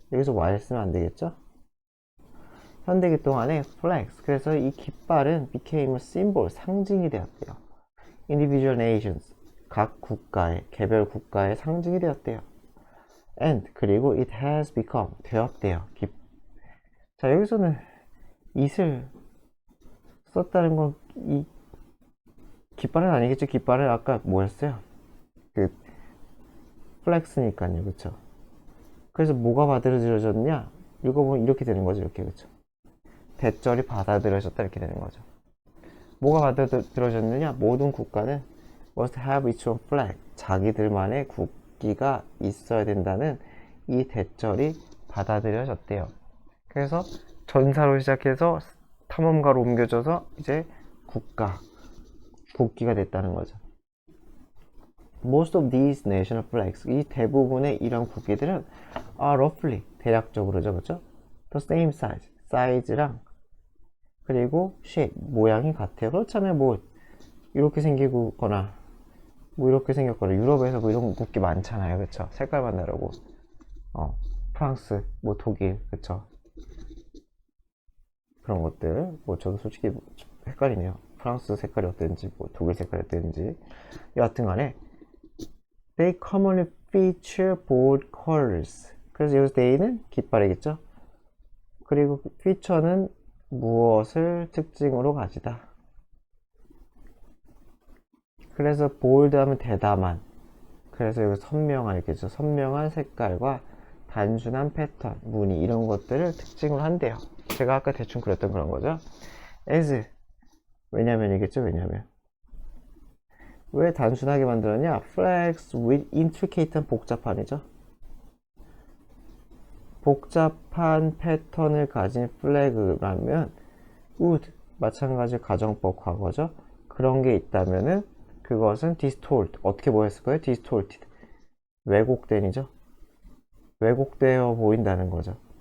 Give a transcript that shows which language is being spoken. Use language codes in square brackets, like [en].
[ko] 여기서 while 쓰면 안 되겠죠? 현대기 동안에 flags. 그래서 이 깃발은 [en] became a symbol, [ko] 상징이 되었대요. [en] individual nations. [ko] 각 국가의, 개별 국가의 상징이 되었대요. [en] and, 그리고 it has become, 되었대요. [ko] 자, 여기서는 it을 썼다는 건 이 깃발은 아니겠죠? 깃발은 아까 뭐였어요? 그 플렉스니까요, 그쵸? 그래서 뭐가 받아들여졌냐? 읽어보면 이렇게 되는 거죠, 이렇게, 그쵸? 대절이 받아들여졌다 이렇게 되는 거죠. 뭐가 받아들여졌느냐? 모든 국가는 [en] must have its own flag, [ko] 자기들만의 국기가 있어야 된다는 이 대절이 받아들여졌대요. 그래서 전사로 시작해서 탐험가로 옮겨져서 이제 국기가 됐다는 거죠. [en] Most of these national flags, [ko] 이 대부분의 이런 국기들은 [en] are roughly, 대략적으로죠, 그렇죠? The same size, [ko] 사이즈랑 그리고 shape, 모양이 같아요. 그렇잖아요. 뭐 이렇게 생기거나 뭐 이렇게 생겼거나 유럽에서 뭐 이런 국기 많잖아요, 그렇죠? 색깔만 다르고 프랑스, 뭐 독일, 그렇죠? 그런 것들 뭐 저도 솔직히 헷갈리네요. 프랑스 색깔이 어땠는지 뭐 독일 색깔이 어땠는지 여하튼간에 [en] they commonly feature bold colors. [ko] 그래서 여기서 they는 깃발이겠죠. 그리고 feature는 무엇을 특징으로 가지다. 그래서 bold 하면 대담한, 그래서 여기 선명한 이렇게죠. 선명한 색깔과 단순한 패턴, 무늬 이런 것들을 특징으로 한대요. 제가 아까 대충 그렸던 그런 거죠. as, 왜냐면이겠죠. 왜냐면 왜 단순하게 만들었냐? [en] flags with intricate한, 복잡한이죠. [ko] 복잡한 패턴을 가진 플래그라면 would, 마찬가지 가정법 과거죠. 그런 게 있다면은 그것은 distort, 어떻게 보였을 거예요? distorted, 왜곡된이죠. 왜곡되어 보인다는 거죠.